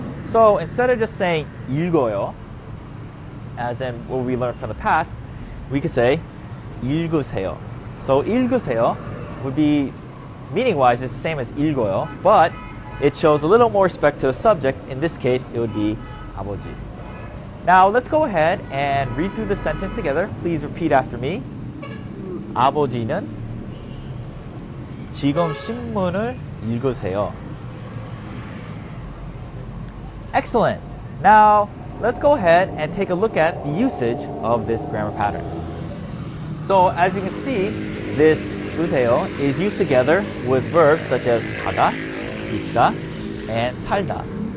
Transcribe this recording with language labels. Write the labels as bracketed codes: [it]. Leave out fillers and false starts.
[en] So instead of just saying 읽어요, as in what we learned from the past, we could say 읽으세요. So 읽으세요 would be, meaning-wise, it's the same as 읽어요, but it shows a little more respect to the subject. In this case, it would be 아버지. Now let's go ahead and read through the sentence together. Please repeat after me. [ko] 아버지는 지금 신문을 읽으세요. [en] Excellent. Now let's go ahead and take a look at the usage of this grammar pattern. So as you can see, this 으세요 is used together with verbs such as 가다, 읽다, and 살다.